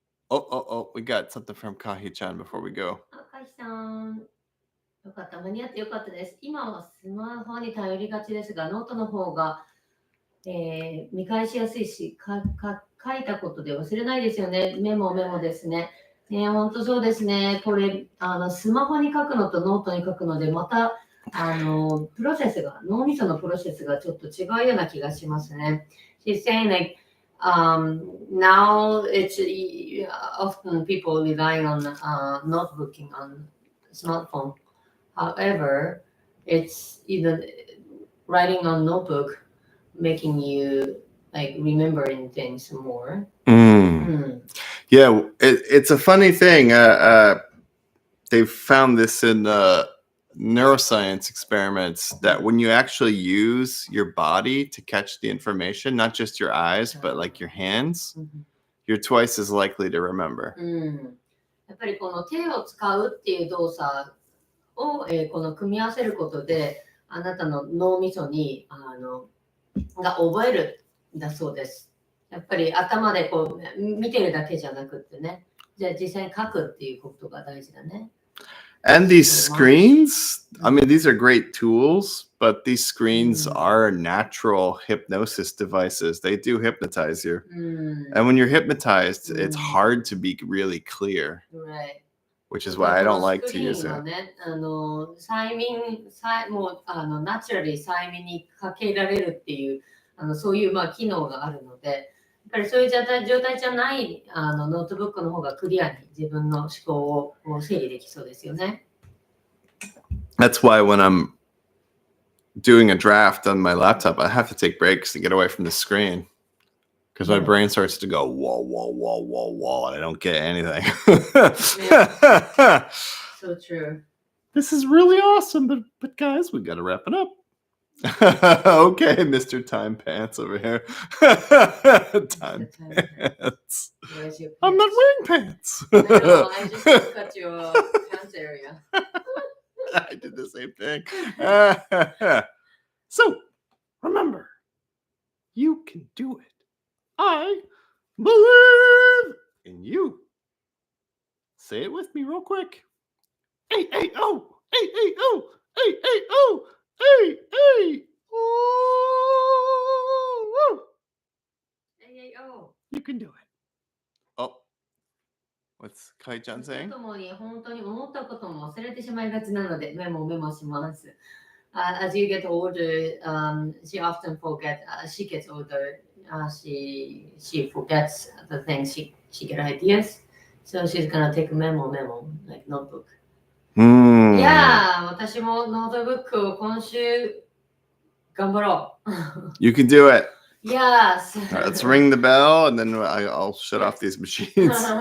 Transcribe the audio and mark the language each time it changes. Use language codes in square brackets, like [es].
[en] Oh, we got something from Kahi-chan before we go. [ja] カヒさん、よかった、間に合ってよかったです。今はスマホに頼りがちですが、ノートの方が、見返しやすいし、書いたことで忘れないですよね。メモですね。本当そうですね。これ、スマホに書くのとノートに書くので、また、脳みそのプロセスがちょっと違うような気がしますね。 [en] She's saying like, now it's often people relying on notebooking on smartphone. However, it's either writing on notebook making you like remembering things more. Yeah, it's a funny thing. They've found this in neuroscience experiments that when you actually use your body to catch the information, not just your eyes, but like your hands, you're twice as likely to remember. [ja] やっぱりこの手を使うっていう動作を、この組み合わせることで、あなたの脳みそにが覚えるんだそうです。やっぱり頭でこう見てるだけじゃなくってね。じゃあ実際に書くっていうことが大事だね。 [en] And these screens, I mean, these are great tools, but these screens are natural hypnosis devices. They do hypnotize you. And when you're hypnotized, it's hard to be really clear. Right. Which is why I don't like to use it. [ja] 催眠、もうナチュラルに催眠にかけられるっていうそういう機能があるので、やっぱりそういう状態じゃないノートブックの方がクリアに自分の思考を整理できそうですよね。 [en] That's why when I'm doing a draft on my laptop, I have to take breaks to get away from the screen. Because my brain starts to go wall, wall, wall, wall, wall, and I don't get anything. So true. This is really awesome, but guys, we gotta wrap it up. Okay, Mr. Time Pants over here. Time Pants. I'm not wearing pants. No, I just cut your pants area. I did the same thing. So, remember, you can do it. I believe in you. Say it with me real quick. A-A-O, A-A-O, A-A-O, A-A-O. A-A-O. You can do it. Oh, what's Kai-chan saying? [ja] ともに本当に思ったことも忘れてしまいがちなのでメモします。 [en] As you get older, she often forgets. She gets older. She forgets the things she get ideas. So she's gonna take memo like notebook. [ja] Yeah, 私もノートブックを今週頑張ろう。 [en] You can do it. Yes. All right, let's ring the bell and then I'll shut off these machines.